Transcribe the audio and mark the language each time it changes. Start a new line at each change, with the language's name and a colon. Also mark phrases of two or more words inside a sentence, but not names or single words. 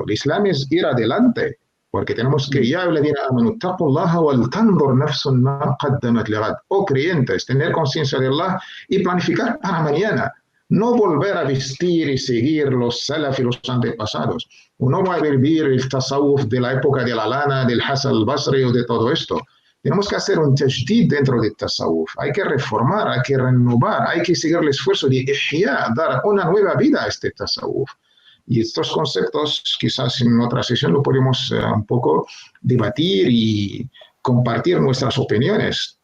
Spanish: El Islam es ir adelante, porque tenemos que, ya creyentes, tener conciencia de Allah y planificar para mañana. No volver a vestir y seguir los salaf y los antepasados. No va a vivir el tasawwuf de la época de la lana, del Hasan al-Basri o de todo esto. Tenemos que hacer un tajdid dentro del tasawwuf. Hay que reformar, hay que renovar, hay que seguir el esfuerzo de ihya, dar una nueva vida a este tasawwuf. Y estos conceptos, quizás en otra sesión lo podemos un poco debatir y compartir nuestras opiniones.